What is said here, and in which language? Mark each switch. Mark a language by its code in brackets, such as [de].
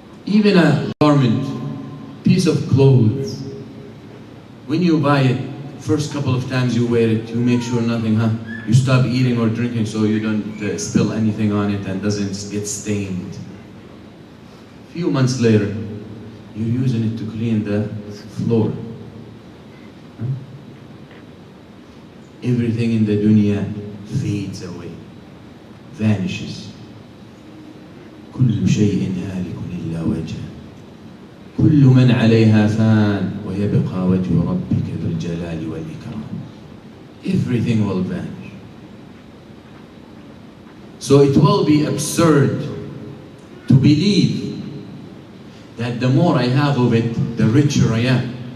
[en] Even a garment, piece of clothes, when you buy it, first couple of times you wear it, you make sure nothing, you stop eating or drinking so you don't spill anything on it and doesn't get stained. A few months later, you're using it to clean the floor. Everything in the dunya fades away, vanishes. [ar] كل شيء هالك إلا وجهه كل من عليها فان ويبقى وجه ربك ذو الجلال والإكرام. [en] Everything will vanish. So it will be absurd to believe that the more I have of it, the richer I am.